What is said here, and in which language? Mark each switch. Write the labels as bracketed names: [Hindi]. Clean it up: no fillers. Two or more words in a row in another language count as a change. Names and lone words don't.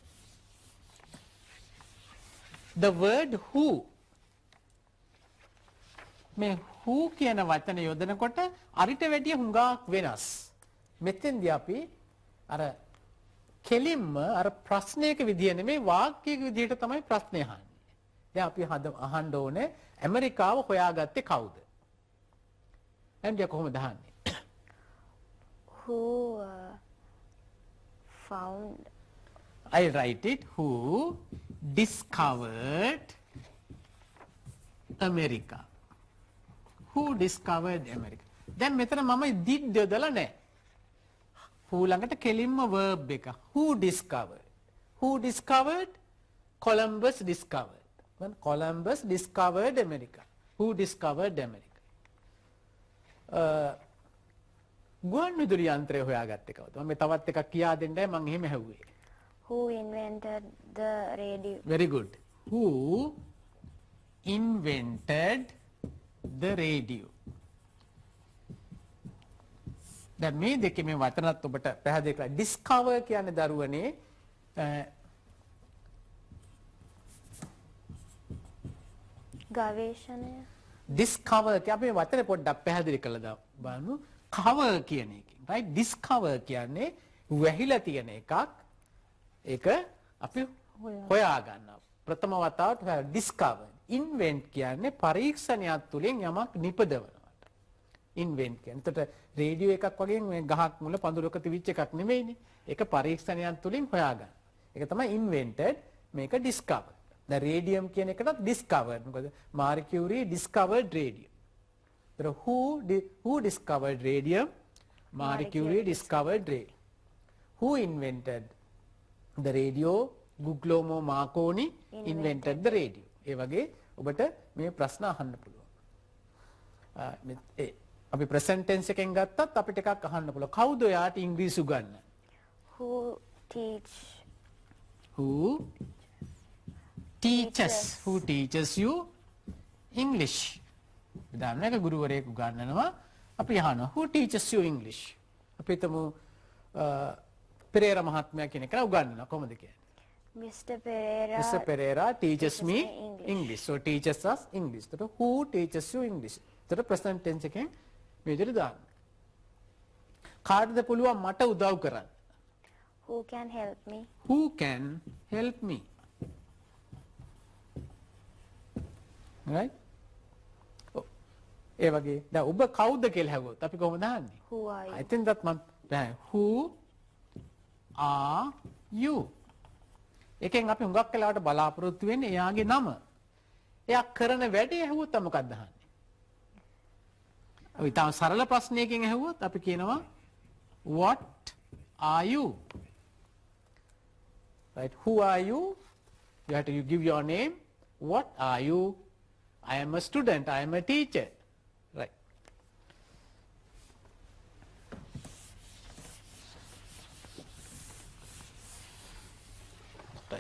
[English] The word who. [Sinhala] මේ who කියන වචන යොදනකොට අරිට වැඩිය හුඟක් වෙනස්. මෙතෙන්දී අපි අර කෙලින්ම අර ප්‍රශ්නයක විදිය නෙමෙයි වාක්‍යයක විදියට තමයි ප්‍රශ්නේ අහන්නේ. දැන් අපි අහන්න ඕනේ ඇමරිකාව හොයාගත්තේ කවුද? එන්ඩියා කොහොමද අහන්නේ? [English] who found I write it. Who discovered America? Who discovered America? [Sinhala] දැන් මෙතන මම did යොදලා නැහැ. who ළඟට කෙලින්ම verb එක. [English] Who discovered? Who discovered? Columbus discovered. When Columbus discovered America. Who discovered America? [Sinhala] ගුවන් විදුලි යන්ත්‍රය හොයාගත්තේ කවුද? මම තවත් එකක් කියා දෙන්නයි මම එහෙම ඇහුවේ. [English] Who invented the radio? Very good. Who invented the radio? [Sinhala] දැන් මේ දෙකේ මේ වචනත් ඔබට පැහැදිලි කරලා discover කියන්නේ දරුවනේ ගවේෂණය. discover කිය අපි වචනේ පොඩ්ඩක් පැහැදිලි කරලා බලමු. cover කියන එකෙන් [English] right discover [Sinhala] කියන්නේ වැහිලා තියෙන එකක්. ඒක අපි හොයා ගන්නවා. ප්‍රථම වතාවට [English] discover. invent [Sinhala] කියන්නේ පරීක්ෂණයක් තුලින් යමක් නිපදවනවා. invent කියන්නේ. එතකොට රේඩියෝ එකක් වගේ මේ ගහක් මුල පඳුරක තිබිච්ච එකක් නෙමෙයිනේ. ඒක පරීක්ෂණයක් තුලින් හොයා ගන්න. ඒක තමයි invented මේක discover. දැන් රේඩියම් කියන එකටත් discovered. මොකද [English] Marie Curie discovered radium. එතකොට who discovered radium? Marie Curie discovered radium. Who invented the radio? Guglielmo Marconi invented the radio. [Sinhala] ඒ වගේ ඔබට මේ ප්‍රශ්න අහන්න පුළුවන්. අපි [English] present tense [Sinhala] එකෙන් ගත්තත් අපිට එකක් අහන්න පුළුවන්. කවුද ඔයාට ඉංග්‍රීසි උගන්වන්නේ? [English] Who teaches you English? [Sinhala] විදාන්නක ගුරුවරයෙක් උගන්වනවා. අපි අහනවා [English] who teaches you English? [Sinhala] අපි හිතමු පෙරේරා මහත්මයා කියන කෙනා උගන්වනවා කොහොමද කියන්නේ? [English] Mr. Pereira. Mr. Pereira teaches me English. So teaches us English. So who teaches you English? So present tense [Sinhala] එකෙන් මේ විදිහට දාන්න. කාටද පුළුවන් මට උදව් කරන්න? [English] Who can help me? Who can help me? Right? [Sinhala] ඒ වගේ දැන් ඔබ කවුද කියලා හැවුවොත් අපි කොහොමද අහන්නේ? [English] Who are you? I think that man who are you? [Sinhala] එකෙන් අපි හුඟක් වෙලාවට බලාපොරොත්තු වෙන්නේ එයාගේ නම. එයා කරන වැඩේ ඇහුවොත් මොකක්ද අහන්නේ? අපි තාම සරල ප්‍රශ්නයකින් ඇහුවොත් අපි කියනවා [English] what are you? Right? Who are you? You have to give your name. What are you? I am a student. I am a teacher. Right. Right.